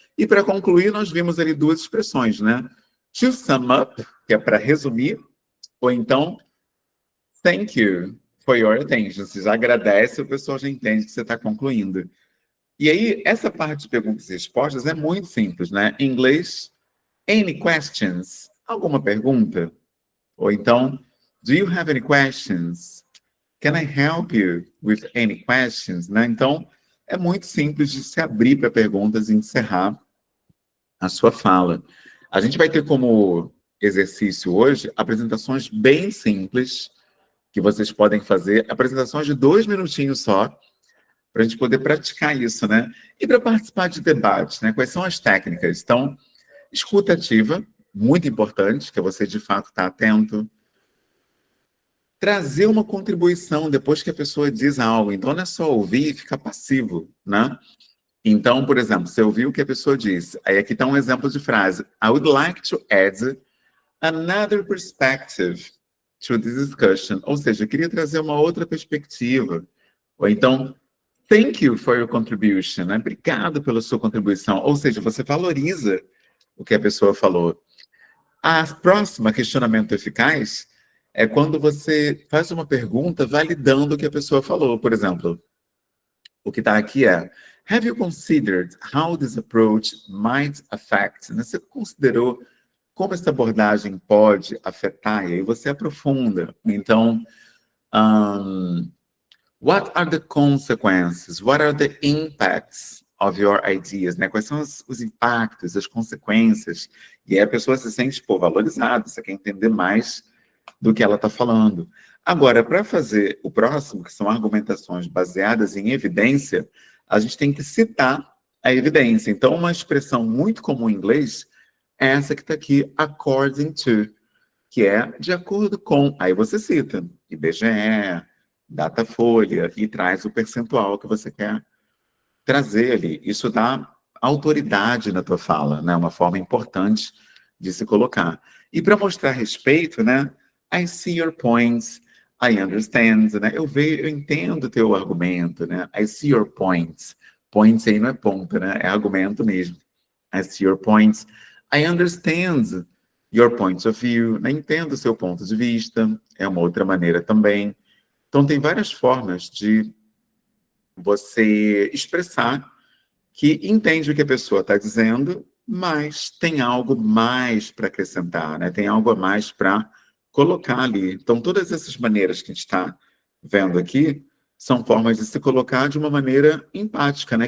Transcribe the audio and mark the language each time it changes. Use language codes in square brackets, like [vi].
[pt] E para concluir, nós vimos ali 2 expressões, né? [en] To sum up, [pt] que é para resumir, ou então, [en] thank you for your attention. [pt] Você já agradece, o pessoal já entende que você está concluindo. E aí, essa parte de perguntas e respostas é muito simples, né? Em inglês, [en] any questions? [pt] Alguma pergunta? [en] Ou então, do you have any questions? Can I help you with any questions? [pt] Né? Então, é muito simples de se abrir para perguntas e encerrar a sua fala. A gente vai ter como exercício hoje apresentações bem simples que vocês podem fazer, apresentações de 2 minutinhos só, para a gente poder praticar isso, né? E para participar de debates, né? Quais são as técnicas? Então, escuta ativa, muito importante, que você de fato está atento. Trazer uma contribuição depois que a pessoa diz algo. Então, não é só ouvir e ficar passivo, né? Então, por exemplo, você ouviu o que a pessoa disse. Aí aqui está um exemplo de frase. [en] I would like to add another perspective to this discussion. [pt] Ou seja, eu queria trazer uma outra perspectiva. Ou então, [en] thank you for your contribution. [pt] Né? Obrigado pela sua contribuição. Ou seja, você valoriza o que a pessoa falou. A próxima questionamento eficaz é quando você faz uma pergunta validando o que a pessoa falou. Por exemplo, o que está aqui é: [en] have you considered how this approach might affect? [pt] Você considerou como essa abordagem pode afetar? E aí você aprofunda. Então, [en] what are the consequences? What are the impacts of your ideas? [pt] Né? Quais são os impactos, as consequências? E aí a pessoa se sente, valorizada, você quer entender mais do que ela está falando. Agora, para fazer o próximo, que são argumentações baseadas em evidência, a gente tem que citar a evidência. Então, uma expressão muito comum em inglês é essa que está aqui, [en] according to, [pt] que é de acordo com. Aí você cita IBGE, Datafolha, e traz o percentual que você quer trazer ali. Isso dá autoridade na tua fala, né? Uma forma importante de se colocar. E para mostrar respeito, né? [en] I see your points, I understand, [pt] né? Eu entendo o teu argumento, né? [en] I see your points. [pt] Points aí não é ponto, né? É argumento mesmo. I see your points. [en] I understand your points of view. [pt] Né? Entendo o seu ponto de vista. É uma outra maneira também. Então, tem várias formas de você expressar que entende o que a pessoa está dizendo, mas tem algo mais para acrescentar, né? Tem algo a mais para colocar ali. Então, todas essas maneiras que a gente está vendo aqui são formas de se colocar de uma maneira empática, né?